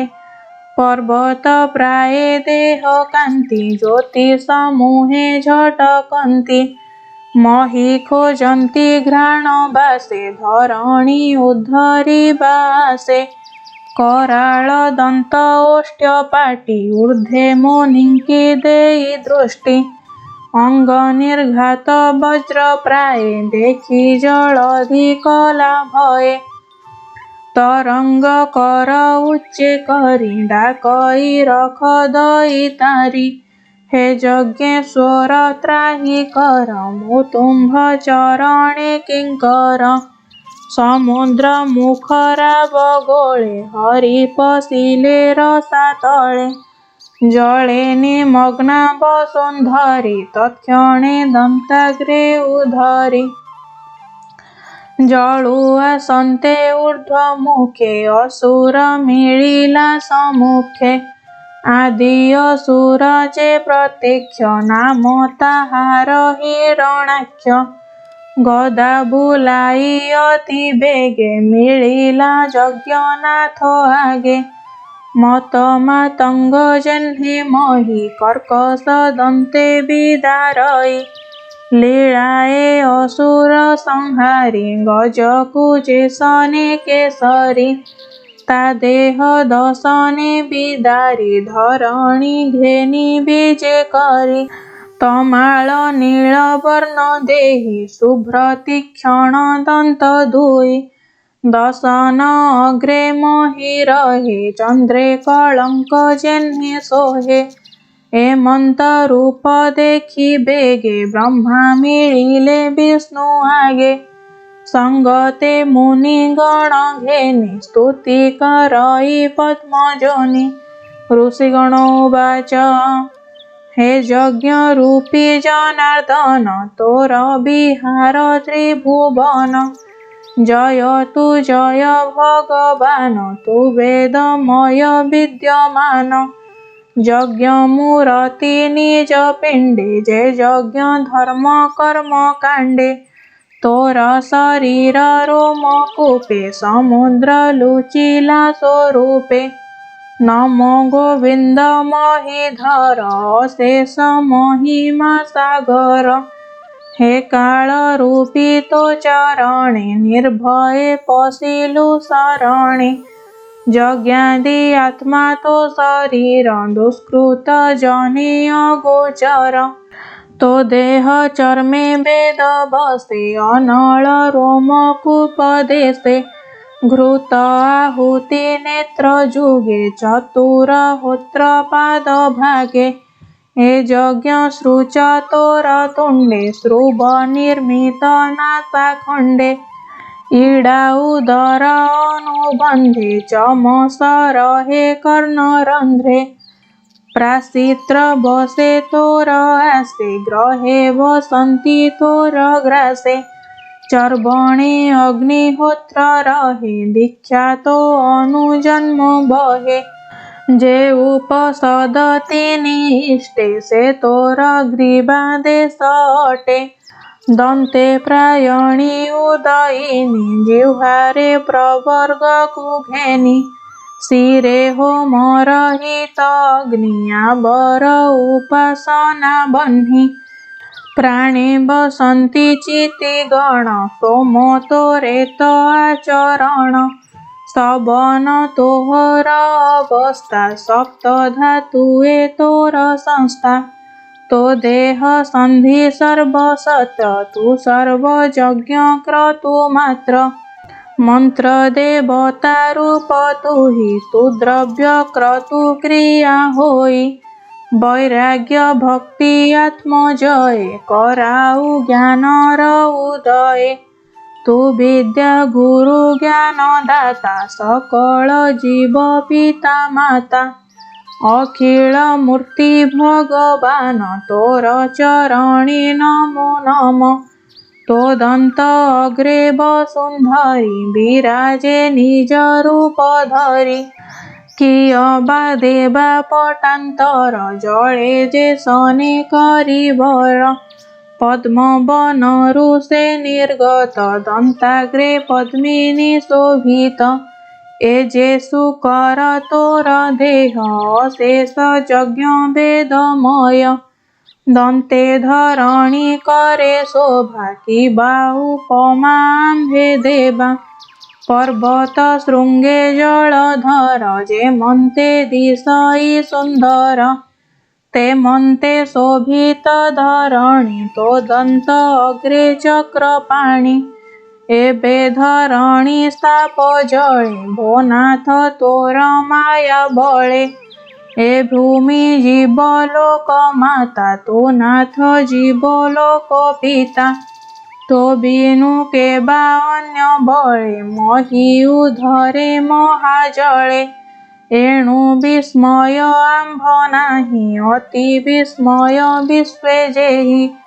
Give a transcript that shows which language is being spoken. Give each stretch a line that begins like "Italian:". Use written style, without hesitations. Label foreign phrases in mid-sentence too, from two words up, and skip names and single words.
Odia: ପର୍ବତ ପ୍ରାୟେ ଦେହ କାନ୍ତି ଜ୍ୟୋତି ସମୂହେ ଝଟକନ୍ତି। ମହୀ ଖୋଜନ୍ତି ଘ୍ରାଣ ବାସେ ଧରଣୀ ଉଦ୍ଧରି ବାସେ। କରାଳ ଦନ୍ତ ଓଷ୍ଠ୍ୟ ପାଟି ଊର୍ଦ୍ଧ୍ୱେ ମୁନିଙ୍କି ଦେଇ ଦୃଷ୍ଟି। ଅଙ୍ଗ ନିର୍ଘାତ ବଜ୍ର ପ୍ରାୟେ ଦେଖି ଜଳଧି କଳା ଭୟେ। ତରଙ୍ଗ କର ଉଚ୍ଚେ କରି ଡାକଇ ରଖ ଦଇ ତାରି। ହେ ଯଜ୍ଞେଶ୍ୱର ତ୍ରାହି କର ମୁତୁମ୍ଭ ଚରଣେ କିଙ୍କର। ସମୁଦ୍ର ମୁଖରା ବଗୋଳେ ହରି ପଶିଲେ ରସାତଳେ। ଜଳେ ନିମଗ୍ନା ବସୁନ୍ଧରୀ ତତ୍କ୍ଷଣେ ଦନ୍ତାଗ୍ରେ ଉଧରି। ଜଳୁ ଆସନ୍ତେ ଊର୍ଦ୍ଧ୍ୱମୁଖେ ଅସୁର ମିଳିଲା ସମ୍ମୁଖେ। ଆଦି ଅସୁର ଯେ ପ୍ରତ୍ୟକ୍ଷ ନାମ ତାହାର ହିରଣାକ୍ଷ। ଗଦା ବୁଲାଇ ଅତି ବେଗେ ମିଳିଲା ଯଜ୍ଞନାଥ ଆଗେ। ମତ ମାତଙ୍ଗ ଯେହ୍ନେ ମହୀ କର୍କଶ ଦନ୍ତେ ବିଦାରଇ ଲୀଳାଏ ଅସୁର ସଂହାରି ଗଜକୁଜେ ସନେ କେଶରୀ ତା ଦେହ ଦଶନେ ବିଦାରି ଧରଣୀ ଘେନି ବିଜେ କରି ତମାଳ ନୀଳ ବର୍ଣ୍ଣ ଦେହି ଶୁଭ୍ର ତୀକ୍ଷ୍ଣ ଦନ୍ତ ଧୁଇ ଦଶନ ଅଗ୍ରେ ମହୀ ରହେ ଚନ୍ଦ୍ରେ କଳଙ୍କ ଯେହ୍ନେ ସୋହେ ହେମନ୍ତ ରୂପ ଦେଖି ବେଗେ ବ୍ରହ୍ମା ମିଳିଲେ ବିଷ୍ଣୁ ଆଗେ ସଙ୍ଗତେ ମୁନି ଗଣ ଘେନି ସ୍ତୁତି କରଇ ପଦ୍ମଯୋନି
Sanskrit: ऋषिगण उवाच
Odia: ହେ ଯଜ୍ଞ ରୂପୀ ଜନାର୍ଦ୍ଦନ ତୋର ବିହାର ତ୍ରିଭୁବନ ଜୟ ତୁ ଜୟ ଭଗବାନ ତୁ ବେଦମୟ ବିଦ୍ୟମାନ ଯଜ୍ଞ ମୂର୍ତ୍ତି ନିଜ ପିଣ୍ଡେ ଯେ ଯଜ୍ଞ ଧର୍ମ କର୍ମ କାଣ୍ଡେ ତୋର ଶରୀର ରୋମ କୂପେ ସମୁଦ୍ର ଲୁଚିଲା ସ୍ୱରୂପେ ନମୋ ଗୋବିନ୍ଦ ମହୀଧର ଅଶେଷ ମହିମା ସାଗର ହେ କାଳ ରୂପୀ ତୋ ଚରଣେ ନିର୍ଭୟେ ପଶିଲୁ ଶରଣେ ଯଜ୍ଞାଦି ଆତ୍ମା ତୋ ଶରୀର ଦୁଷ୍କୃତ ଜନେ ଅଗୋଚର ତୋ ଦେହ ଚର୍ମେ ବେଦ ବସେ ଅନଳ ରୋମ କୂପଦେଶେ ଘୃତ ଆହୁତି ନେତ୍ର ଯୁଗେ ଚତୁର ହୋତ୍ର ପାଦ ଭାଗେ ହେ ଯଜ୍ଞ ସ୍ରୁଚ ତୋର ତୁଣ୍ଡେ ଶ୍ରୁଭ ନିର୍ମିତ ନାସା ଖଣ୍ଡେ ଇଡ଼ା ଉଦର ଅନୁବନ୍ଧେ ଚମସ ରହେ କର୍ଣ୍ଣ ରନ୍ଧ୍ରେ ପ୍ରାଶିତ୍ର ବସେ ତୋର ଆସେ ଗ୍ରହେ ବସନ୍ତି ତୋର ଗ୍ରାସେ ଚର୍ବଣେ ଅଗ୍ନିହୋତ୍ର ରହେ ଦୀକ୍ଷା ତୋ ଅନୁଜନ୍ମ ବହେ ଯେ ଉପସଦତି ନିଷ୍ଠେ ସେ ତୋର ଗ୍ରୀବାଦେଶ ଅଟେ ଦନ୍ତେ ପ୍ରାୟଣୀ ଉଦୟିନୀ ଜିହ୍ୱାରେ ପ୍ରବର୍ଗ କୁଘେନି ଶିରେ ହୋମର ହିତ ଅଗ୍ନିୟାବର ଉପାସନା ବହ୍ନି ପ୍ରାଣେ ବସନ୍ତି ଚିତି ଗଣ ସୋମୋ ତୋରେତ ଆଚରଣ ସବନ ତୋହର ଅବସ୍ଥା ସପ୍ତ ଧାତୁଏ ତୋର ସଂସ୍ଥା ତୋ ଦେହ ସନ୍ଧି ସର୍ବସତ୍ୟ ତୁ ସର୍ବ ଯଜ୍ଞ କ୍ରତୁ ମାତ୍ର ମନ୍ତ୍ର ଦେବତା ରୂପ ତୁହି ତୁ ଦ୍ରବ୍ୟ କ୍ରତୁ କ୍ରିୟା ହୋଇ ବୈରାଗ୍ୟ ଭକ୍ତି ଆତ୍ମଜୟ କରାଉ ଜ୍ଞାନର ଉଦୟ ତୁ ବିଦ୍ୟା ଗୁରୁ ଜ୍ଞାନ ଦାତା ସକଳ ଜୀବ ପିତା ମାତା ଅଖିଳ ମୂର୍ତ୍ତି ଭଗବାନ ତୋର ଚରଣୀ ନମୋ ନମଃ ତୋ ଦନ୍ତ ଅଗ୍ରେ ବସୁନ୍ଧରୀ ବିରାଜେ ନିଜ ରୂପ ଧରି କିଅବା ଦେବା ପଟାନ୍ତର ଜଳେ ଯେ ସନେ କରିବର ପଦ୍ମ ବନରୁ ସେ ନିର୍ଗତ ଦନ୍ତାଗ୍ରେ ପଦ୍ମିନୀ ଶୋଭିତ ଏ ଯେ ସୁକର ତୋର ଦେହ ଅଶେଷ ଯଜ୍ଞ ବେଦମୟ ଦନ୍ତେ ଧରଣୀ କରେ ଶୋଭା କି ବାହୁ ପମାମ୍ଭେ ଦେବା ପର୍ବତ ଶୃଙ୍ଗେ ଜଳଧର ଯେ ମନ୍ତେ ଦିଶଇ ସୁନ୍ଦର ତେ ମନ୍ତେ ଶୋଭିତ ଧରଣୀ ତୋ ଦନ୍ତ ଅଗ୍ରେ ଚକ୍ରପାଣି ଏବେ ଧରଣୀ ସ୍ଥାପ ଜଳେ ଭୋନାଥ ତୋର ମାୟା ବଳେ ଏ ଭୂମି ଜୀବଲୋକ ମାତା ତୋ ନାଥ ଜୀବଲୋକ ପିତା ତୋ ବିନୁ କେବା ଅନ୍ୟ ବଳେ ମହୀ ଉଧରେ ମହାଜଳେ ଏଣୁ ବିସ୍ମୟ ଆମ୍ଭ ନାହିଁ ଅତି ବିସ୍ମୟ ବିଶ୍ୱେ ଯେହି